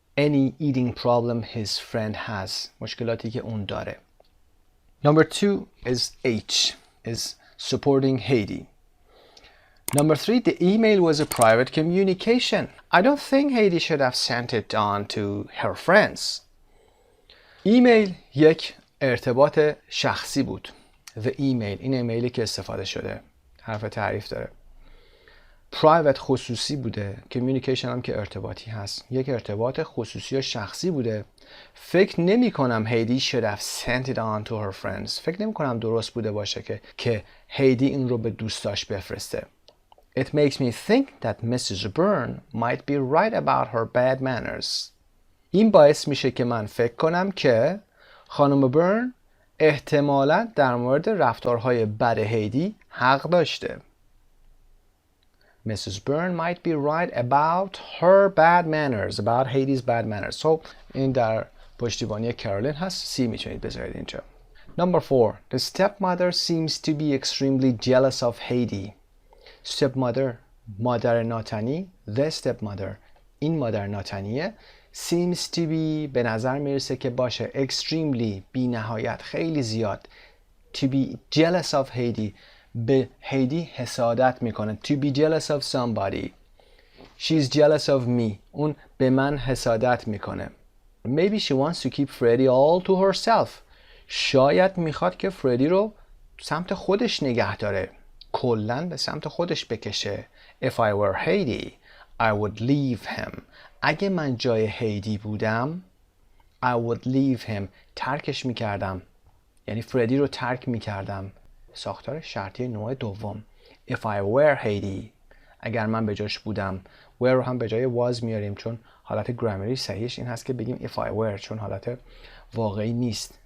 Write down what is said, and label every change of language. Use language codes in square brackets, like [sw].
[en] Any eating problem his friend has. [fa] مشکلاتی که اون داره. [en] Number 2 is H is supporting Haiti. Number 3, the email was a private communication. I don't think Haiti should have sent it on to her friends. [fa] ایمیل یک ارتباط شخصی بود. [en] The email [fa] این ایمیلی که استفاده شده حرف تعریف داره. Private خصوصی بوده. Communication هم که ارتباطی هست. یک ارتباط خصوصی و شخصی بوده. فکر نمی کنم [en] Haiti should have sent it on to her friends. [fa] فکر نمی کنم درست بوده باشه که هیدی این رو به دوستاش بفرسته. [en] It makes me think that Mrs. Byrne might be right about her bad manners. [fa] این باعث میشه که من فکر کنم که خانم برن احتمالاً در مورد رفتارهای بد هیدی حق داشته. [en] Mrs. Byrne might be right about her bad manners, about Haiti's bad manners. [fa] So این در پشتیبانی کرولین هست. C میتونید بذارید اینجا. Number 4. [en] The stepmother seems to be extremely jealous of Haiti. [fa] Stepmother مادر ناتنی. The stepmother این مادر ناتنیه. [en] Seems to be [fa] به نظر میرسه که باشه extremely بی نهایت خیلی زیاد. [en] To be jealous of Haiti [fa] به هیدی حسادت میکنه. [en] To be jealous of somebody. She's jealous of me. [fa] اون به من حسادت میکنه. [en] Maybe she wants to keep Freddie all to herself. [fa] شاید میخواد که فردی رو سمت خودش نگه داره. کلاً به سمت خودش بکشه. [en] If I were Haiti, I would leave him. [fa] اگه من جای هیدی بودم [en] I would leave him. [fa] ترکش میکردم. یعنی فردی رو ترک میکردم. ساختار شرطی نوع دوم. [en] If I were Haiti. [fa] اگر من به جاش بودم. were رو هم به جای was میاریم چون حالت گرامری صحیحش این هست که بگیم [en] if I were [fa] چون حالت واقعی نیست.